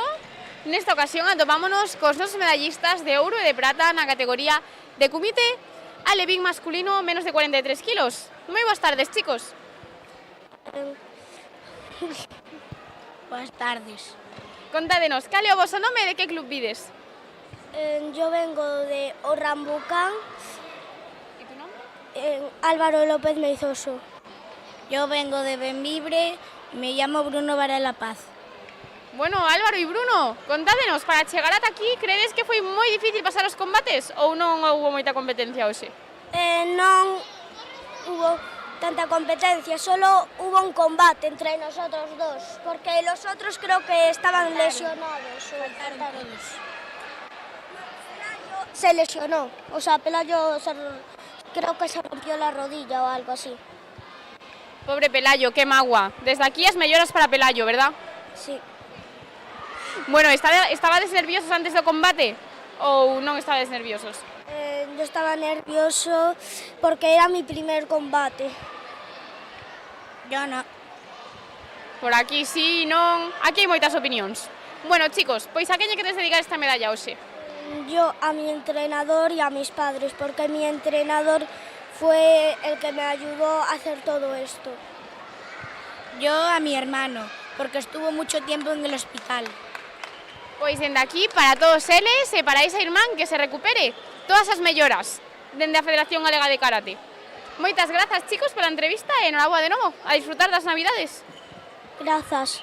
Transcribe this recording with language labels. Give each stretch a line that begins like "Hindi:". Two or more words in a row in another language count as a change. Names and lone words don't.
Galician: Nesta ocasión atopámonos cos nosos medallistas de ouro e de prata na categoría de kumite alevín masculino menos de 43 kilos. Moi boas tardes, chicos. Boas tardes. Contádenos, cal é o voso nome e de que club vides?
Spanish: Yo vengo de Orrambucán. ¿Y tu nombre? Álvaro López Meizoso. Yo vengo de Benvibre, me llamo Bruno Varela Paz.
Galician: Bueno, Álvaro e Bruno, contádenos, para chegar ata aquí, credes que foi moi difícil pasar os combates ou non houve moita competencia hoxe?
Spanish: Non hubo tanta competencia, solo hubo un combate entre nosotros dos, porque los otros creo que estaban lesionados. Todos. Se lesionó, o sea, Pelayo creo que se rompió la rodilla o algo así.
Galician: Pobre Pelayo, que magua. Desde aquí as melloras para Pelayo, verdad?
Spanish: Sí.
Galician: Bueno, estabades nerviosos antes do combate ou non estabades nerviosos?
Spanish: Yo estaba nervioso porque era mi primer combate. Yo no.
Galician: Por aquí sí, non... Aquí hai moitas opinións. Bueno, chicos, pois a quen lle queres dedicar esta medalla hoxe?
Spanish: Yo a mi entrenador y a mis padres, porque mi entrenador fue el que me ayudó a hacer todo esto. Yo a mi hermano, porque estuvo mucho tiempo en el hospital.
Galician: Pois dende aquí, para todos eles e para esa irmán que se recupere todas as melloras dende a Federación Galega de Karate. Moitas grazas, chicos, pola entrevista e enhorabuena de novo, a disfrutar das Navidades. Grazas.